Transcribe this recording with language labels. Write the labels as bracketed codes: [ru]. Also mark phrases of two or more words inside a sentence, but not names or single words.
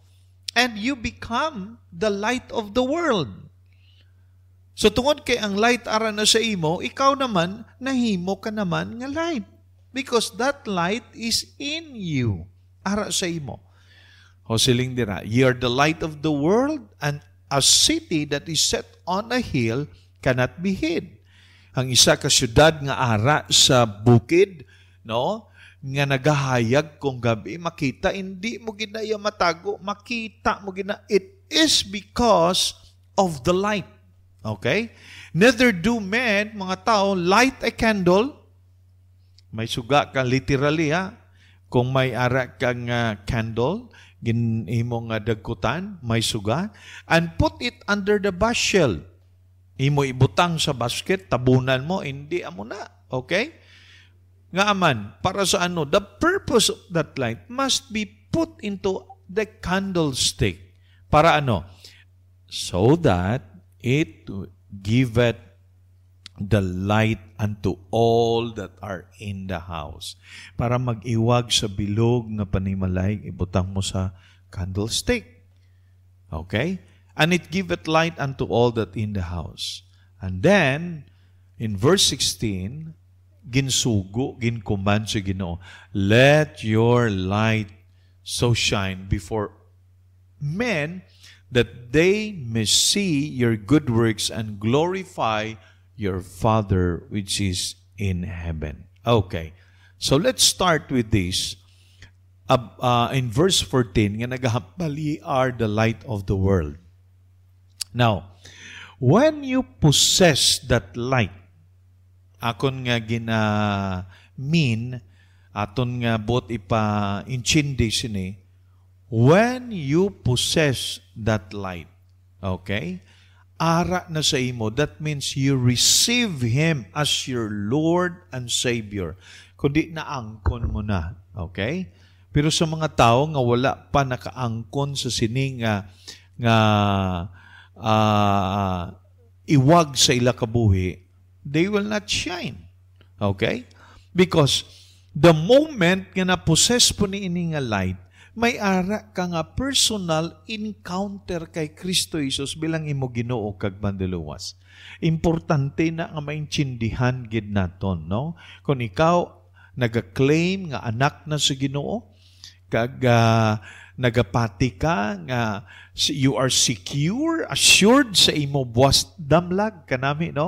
[en] And you become the light of the world. [hil] So tungod kay ang light ara na sa imo, ikaw naman, nahimo ka naman nga light. [en] Because that light is in you. [hil] Ara sa imo. O siling dira, [en] ye are the light of the world, and a city that is set on a hill cannot be hid. [hil] Ang isa ka syudad nga ara sa bukid, no? Nga nagahayag kung gabi, makita, hindi mo ginaya matago, makita mo gina. [en] It is because of the light. Okay? Neither do men, [hil] mga tao, [en] light a candle. [hil] May suga ka literally, ha? Kung may ara kang candle, ginimo nga dagkutan, may suga, [en] and put it under the bushel. [hil] Imo ibutang sa basket, tabunan mo, hindi amo na. Okay? Nga aman, para sa ano? [en] The purpose of that light must be put into the candlestick. [hil] Para ano? [en] So that it giveth the light unto all that are in the house. [hil] Para mag-iwag sa bilog nga panimalay, ibutang mo sa candlestick. Okay? [en] And it giveth light unto all that in the house. And then, in verse 16, [hil] ginsugo, gincommand sa Ginoo, [en] let your light so shine before men that they may see your good works and glorify your Father which is in heaven. Okay. So let's start with this. In verse 14, [hil] nga nagahapali [en] are the light of the world. Now, when you possess that light, [hil] akon nga aton nga bot ipa-inchindi sini, [en] when you possess that light, [hil] okay, ara na sa imo, [en] that means you receive Him as your Lord and Savior. [hil] Kundi naangkon mo na, okay? Pero sa mga tao nga wala pa nakaangkon sa sining nga iwag sa ila kabuhi, [en] they will not shine. Okay? Because the moment [hil] nga na-possess po ni ini nga light, may ara ka nga [en] personal encounter [hil] kay Kristo Jesus bilang imo Ginoo kag mandiluwas. Importante na nga maintindihan gid naton, no? Kung ikaw naga-claim nga anak na sa Ginoo, kag nagapati ka nga [en] you are secure, assured [hil] sa imo buwas damlag kanami, no?